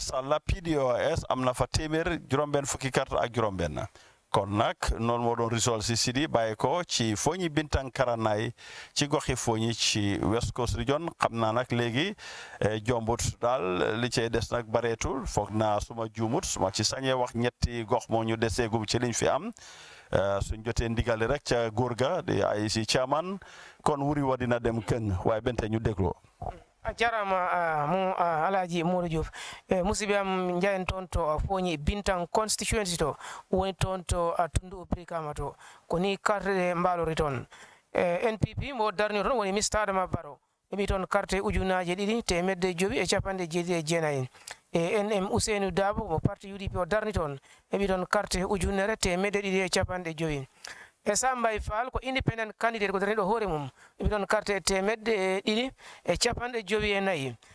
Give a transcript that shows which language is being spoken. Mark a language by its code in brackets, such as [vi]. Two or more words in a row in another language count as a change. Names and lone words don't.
[wo] Sall PDOIS am na fa téeméer juróom-benn fukki karta ak juróom-benn kon nag noonu moo doon result si Sidi bàyyi ko ci Foni Bintang Karanaay ci goxi Foni ci West Coast Region xam naa nag léegi jombut daal li cay des nag bareetul foog naa suma juumut suma ci sañee wax ñetti gox moo ñu deseegum ci liñ fi am suñ jotee ndigali rek ca góor ga di ay si chairman kon wuri wa dina dem kën waaye bente ñu dégloo [ff] jarama mo alaji Modou Diouf musidɓe am jayen toon to Foni Bintang constituency to woni toon to Tundu Brikama to ko ni carte ɗe mbalori toon NPP mo darni toon woni Mr Adama Barrow heɓi toon carte ujunaje ɗiɗi temedde joyi e capanɗe jeeɗiɗi e jeenayi NM Ousseynou Dabo mo parti UDP o darni toon heɓi toon carte ujunere temedde ɗiɗi e capanɗe joyi Essa Mbaye Fall ko independent candidate ko darniɗo hoore mum heɓi toon carte temedde ɗiɗi e capanɗe joyi e nayyi